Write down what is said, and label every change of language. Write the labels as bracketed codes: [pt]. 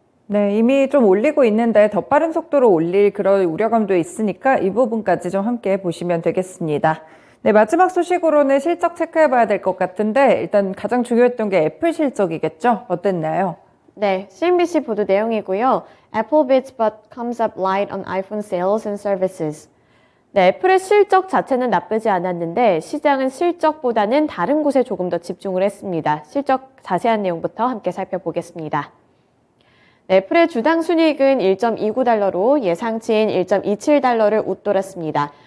[ko] 네, 이미 좀 올리고 있는데 더 빠른 속도로 올릴 그런 우려감도 있으니까 이 부분까지 좀 함께 보시면 되겠습니다. 네, 마지막 소식으로는 실적 체크해봐야 될 것 같은데 일단 가장 중요했던 게 애플 실적이겠죠? 어땠나요? 네, CNBC 보도 내용이고요. [en] Apple bids but comes up light on iPhone sales and services. [ko] 네, 애플의 실적 자체는 나쁘지 않았는데 시장은 실적보다는 다른 곳에 조금 더 집중을 했습니다. 실적 자세한 내용부터 함께 살펴보겠습니다. 네, 애플의 주당 순이익은 1.29달러로 예상치인 1.27달러를 웃돌았습니다.